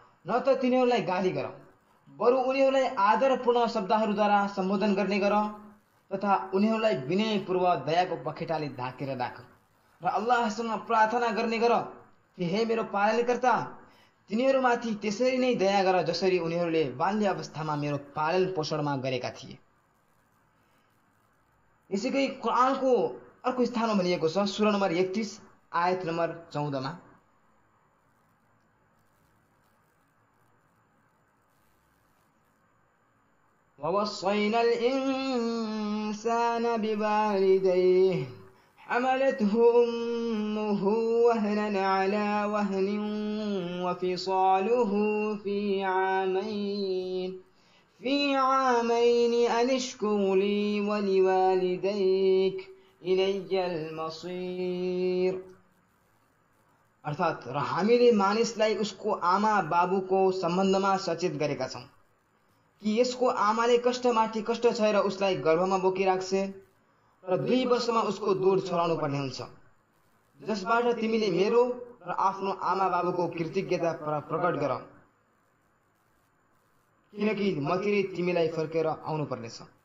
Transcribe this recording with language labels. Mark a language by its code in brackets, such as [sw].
[ne] न त तिनीहरूलाई गाली गर, बरु उनीहरूलाई आदरपूर्ण शब्दहरूद्वारा सम्बोधन गर्ने गर तथा उनीहरूलाई विनयपूर्वक दयाको पखेटाले ढाकेर राख र अल्लाहसँग प्रार्थना गर्ने गर कि हे मेरो पालनकर्ता, तिनीहरूमाथि त्यसरी नै दया गर जसरी उनीहरूले बाल्य अवस्थामा मेरो पालन पोषणमा गरेका थिए। यसैगरी कुरानको अर्को स्थानमा भनिएको छ, सूरा नम्बर 31 आयत नम्बर 14 मा, [ar] وَوَصَّيْنَا الْإِنسَانَ بِوَالِدَيْهِ حملته أمه وهنا على وهن وفصاله في عامين أن اشكر لي ولوالديك إلي المصير। [ne] अर्थात् हामीले मानिसलाई उसको आमा बाबुको सम्बन्धमा सचेत गरेका छौँ कि यसको आमाले कष्टमाथि कष्ट छेर उसलाई गर्भमा बोकिराख्छ र 2 वर्षमा उसको दूध छोडाउनु पर्ने हुन्छ, जसबाट तिमीले मेरो र आफ्नो आमा बाबुको कृतज्ञता प्रकट गर, किनकि मतिर तिमीलाई फर्केर आउनु पर्नेछ।